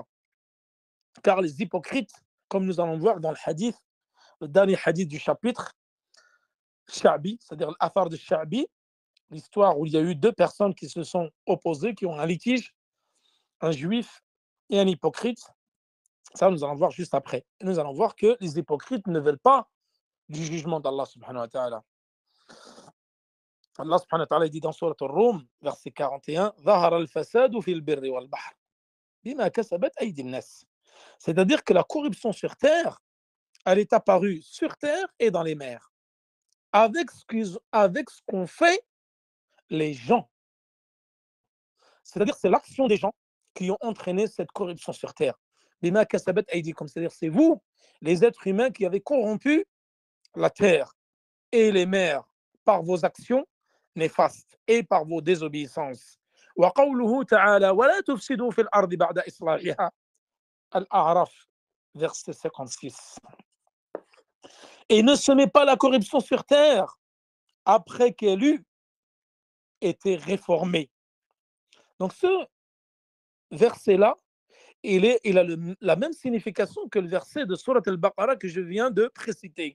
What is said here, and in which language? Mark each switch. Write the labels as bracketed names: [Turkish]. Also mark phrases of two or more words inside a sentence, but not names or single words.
[French] Car les hypocrites, comme nous allons voir dans le hadith, le dernier hadith du chapitre, Sha'bi, c'est-à-dire l'affaire de Sha'bi, l'histoire où il y a eu deux personnes qui se sont opposées, qui ont un litige, un juif et un hypocrite. Ça, nous allons voir juste après. Et nous allons voir que les hypocrites ne veulent pas du jugement d'Allah [Arabic] سبحانه وتعالى. [French] Allah [Arabic] سبحانه وتعالى [French] dit dans Surat Al-Rum, verset 41, [Arabic] ظهر الفساد في البر والبحر بما كسبت أيدي الناس. [French] C'est-à-dire que la corruption sur terre, elle est apparue sur terre et dans les mers, avec ce qu'ont fait les gens. C'est-à-dire que c'est l'action des gens qui ont entraîné cette corruption sur terre. [Arabic] بما كسبت أيديكم, [French] c'est-à-dire c'est vous, les êtres humains, qui avez corrompu la terre et les mers par vos actions néfastes et par vos désobéissances. [Arabic] وقوله تعالى ولا تفسدوا في الأرض بعد إصلاحها. [French] Al-A'raf, verset 56. Et ne semez pas la corruption sur terre après qu'elle eût été réformée. Donc ce verset-là, il a la même signification que le verset de Surat al-Baqarah que je viens de préciter.